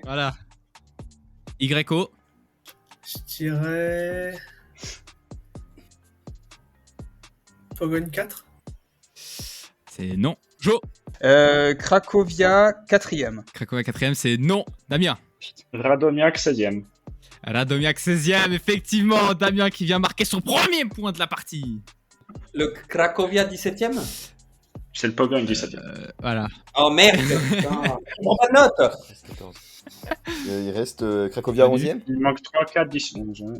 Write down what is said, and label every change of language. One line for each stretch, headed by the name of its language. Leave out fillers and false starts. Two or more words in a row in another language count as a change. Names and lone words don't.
French: Voilà. YO. Je dirais. Pogogne 4. C'est non. Jo. Cracovia 4e. Cracovia 4ème, c'est non. Damien. Radomiak 16e. Radomiak 16ème, effectivement. Damien qui vient marquer son premier point de la partie. Le Cracovia 17ème. C'est le Pogogne 17e. Voilà. Oh merde. Putain. Je prends pas de note. Il reste Cracovia 11ème. Il manque 3, 4, 10, 11. hein.